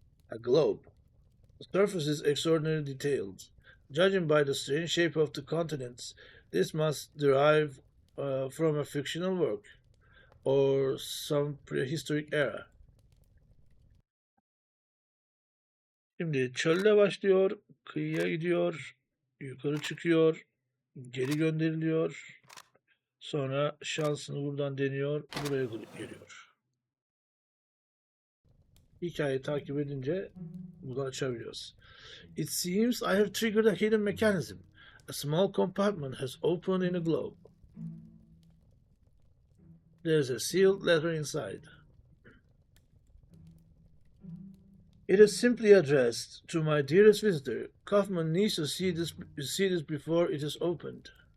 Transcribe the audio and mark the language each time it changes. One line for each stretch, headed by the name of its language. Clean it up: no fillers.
English: A globe. The surface is extraordinarily detailed. Judging by the strange shape of the continents, this must derive from a fictional work or some prehistoric era.
Turkish: Şimdi çölde başlıyor, kıyıya gidiyor, yukarı çıkıyor, geri gönderiliyor. Sonra şansını buradan deniyor, buraya geliyor. Hikayeyi takip edince bunu açabiliyoruz.
English: It seems I have triggered a hidden mechanism. A small compartment has opened in a globe. There's a sealed letter inside. It is simply addressed to my dearest visitor. Kaufman needs to see this before it is opened.